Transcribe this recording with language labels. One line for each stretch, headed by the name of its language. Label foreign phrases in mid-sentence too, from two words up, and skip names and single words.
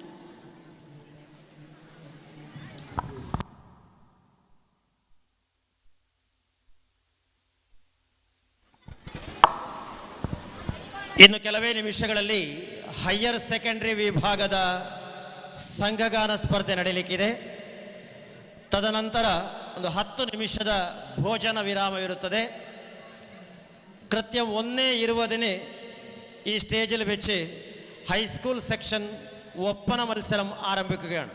Kannada: ಇನ್ನು ಕೆಲವೇ ನಿಮಿಷಗಳಲ್ಲಿ
English: higher secondary
Kannada: ವಿಭಾಗದ ಸಂಘಗಾನ ಸ್ಪರ್ಧೆ ನಡೆಯಲಿಕ್ಕಿದೆ. ತದನಂತರ ಒಂದು 10 ನಿಮಿಷದ ಭೋಜನ വിരാമമിರುತ್ತದೆ.
Malayalam: കൃത്യം 1:20 ഈ സ്റ്റേജിൽ വെച്ച്
English: high school section
Malayalam: ഒപ്പന മത്സരം ആരംഭിക്കുകയാണ്.